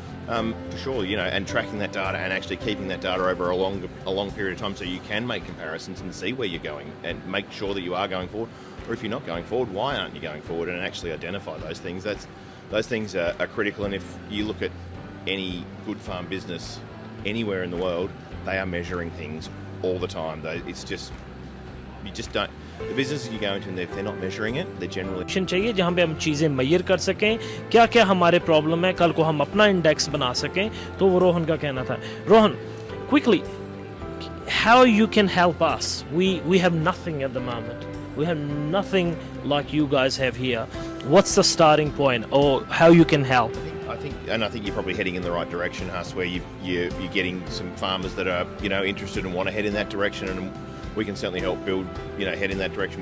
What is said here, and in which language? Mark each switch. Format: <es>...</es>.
<en>For sure, and tracking that data and actually keeping that data over a long period of time, so you can make comparisons and see where you're going and make sure that you are going forward, or if you're not going forward, why aren't you going forward, and actually identify those things. Those things are critical, and if you look at any good farm business anywhere in the world, they are measuring things all the time. It's just, you just don't. The businesses you go into, and if they're not measuring it, they're generally</en> <ur>چاہیے جہاں پہ ہم چیزیں mayor کر سکیں، کیا کیا ہمارے پرابلم ہے، کل کو ہم اپنا انڈیکس بنا سکیں. تو وہ روہن کا کہنا تھا.</ur> <en>Rohan, quickly, how you can help us? We have nothing at the moment. We have nothing like you guys have here. What's the starting point, or how you can help? I think you're probably heading in the right direction, Huss, where you're getting some farmers that are interested and want to head in that direction, and we can certainly help build, head in that direction.</en>